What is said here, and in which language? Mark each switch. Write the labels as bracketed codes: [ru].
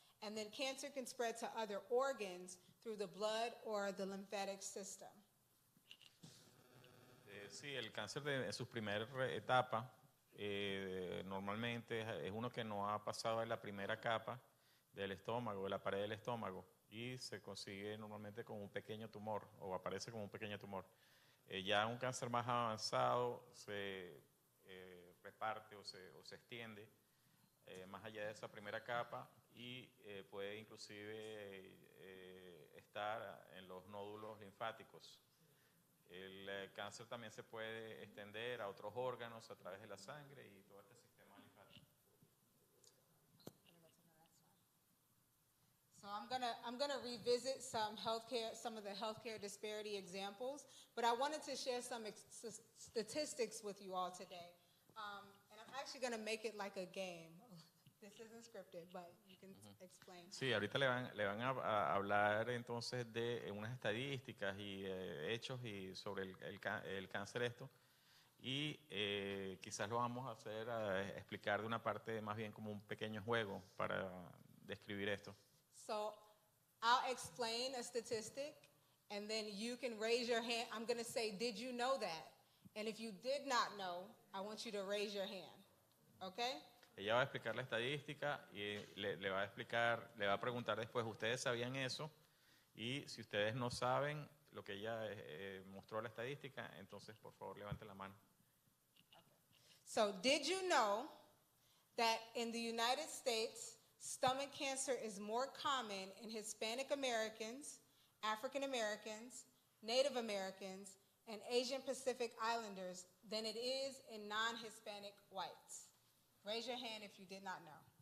[en] And then cancer can spread to other organs through the blood or the lymphatic system. [es] Sí, el cáncer en su primera etapa normalmente es uno que no ha pasado en la primera capa del estómago, de la pared del estómago, y se consigue normalmente con un pequeño tumor o aparece como un pequeño tumor. Ya un cáncer más avanzado se reparte o se extiende más allá de esa primera capa y puede inclusive estar en los nódulos linfáticos. El cáncer también se puede extender a otros órganos a través de la sangre y todo este sistema linfático. [en] So I'm gonna revisit some of the healthcare disparity examples, but I wanted to share some statistics with you all today. And I'm actually gonna make it like a game. This isn't scripted, but you can explain. [es] Sí, ahorita le van a hablar entonces de unas estadísticas y hechos y sobre el cáncer esto. Y quizás lo vamos a hacer, explicar de una parte más bien como un pequeño juego para describir esto. [en] So I'll explain a statistic, and then you can raise your hand. I'm going to say, did you know that? And if you did not know, I want you to raise your hand. Okay? [es] Ella va a explicar la estadística y le va a preguntar después, ¿ustedes sabían eso? Y si ustedes no saben lo que ella mostró la estadística, entonces por favor levanten la mano. [en] So, did you know that in the United States, stomach cancer is more common in Hispanic Americans, African Americans, Native Americans, and Asian Pacific Islanders than it is in non-Hispanic whites? Raise your hand if you did not know.